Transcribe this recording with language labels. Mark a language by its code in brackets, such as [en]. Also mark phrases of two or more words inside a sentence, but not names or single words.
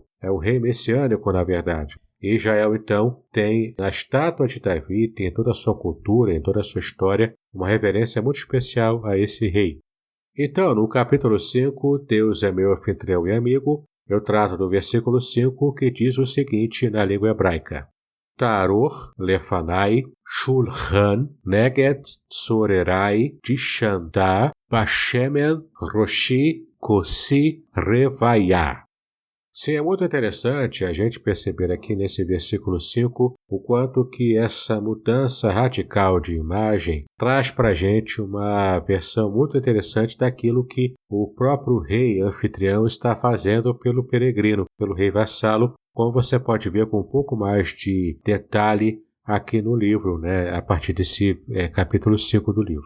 [pt] É o rei messiânico, na verdade. E Israel, então, tem na estátua de Davi, tem toda a sua cultura, em toda a sua história, uma reverência muito especial a esse rei. Então, no capítulo 5, Deus é meu anfitrião e amigo, eu trato do versículo 5, que diz o seguinte na língua hebraica. [he] תערך לפני שלחן נגד צררי דשנת בשמן ראשי כוסי רויה. [pt] Sim, é muito interessante a gente perceber aqui nesse versículo 5 o quanto que essa mudança radical de imagem traz para a gente uma versão muito interessante daquilo que o próprio rei anfitrião está fazendo pelo peregrino, pelo rei vassalo, como você pode ver com um pouco mais de detalhe aqui no livro, né, a partir desse capítulo 5 do livro.